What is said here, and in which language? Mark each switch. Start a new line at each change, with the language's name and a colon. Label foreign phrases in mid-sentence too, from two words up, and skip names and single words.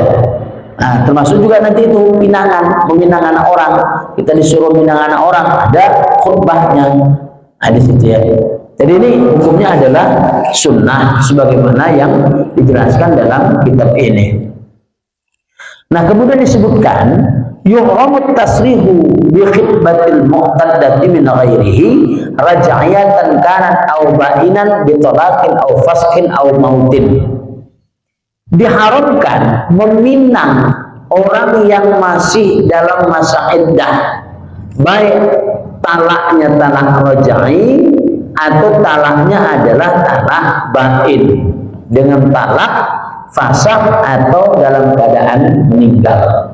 Indonesian: Nah, termasuk juga nanti itu meminang anak orang. Kita disuruh minang anak orang, ada khutbahnya. Nah, di situ ya. Jadi ini hukumnya adalah sunnah sebagaimana yang dijelaskan dalam kitab ini. Nah, kemudian disebutkan
Arabic: يحرم التصريح بخطبة المعتدة من غيره رجعية كانت أو بائنا بطلاق أو فسخ أو موت.
Indonesian: diharamkan meminang orang yang masih dalam masa iddah, baik talaknya talak raj'i atau talaknya adalah talak bain dengan talak fasakh atau dalam keadaan meninggal.